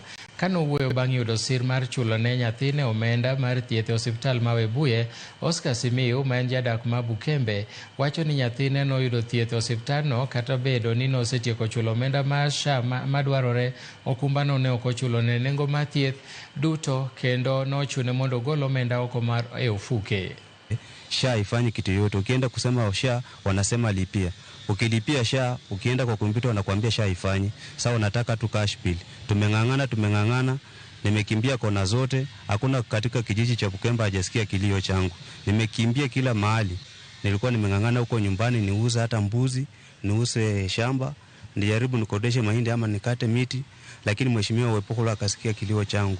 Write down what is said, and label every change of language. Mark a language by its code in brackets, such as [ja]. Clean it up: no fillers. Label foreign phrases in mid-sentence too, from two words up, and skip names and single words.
[luo] Kanowuoyo bang' yudo sir mar chulo ne nyathine omenda mar thieth e osiptal ma Webuye, Oscar Simiyu ma en jadak ma Bukembe wacho ni nyathine noyudo thieth e osiptal no kata bedo ni nosetieko chulo omenda mar SHA madwarore. Okumba no ne ok ochulo ne nengo mar thieth duto kendo nochune mondo ogol omenda oko mar e ofuke. [sw] SHA ifanye kitu yote. Ukienda kusema SHA wanasema lipia. Ukilipia SHA, ukienda kwa kompyuta wanakuambia SHA ifanye. Sasa unataka tu [en] cash bill. [sw] Tumeng'ang'ana, nimekimbia kona zote, hakuna katika kijiji cha Bukembe hajasikia kilio changu. Nimekimbia kila mahali. Nilikuwa nimeng'ang'ana huko nyumbani niuze hata mbuzi, niuze shamba, nijaribu nikodeshe mahindi ama nikate miti, lakini mheshimiwa Wepukulu akasikia kilio changu.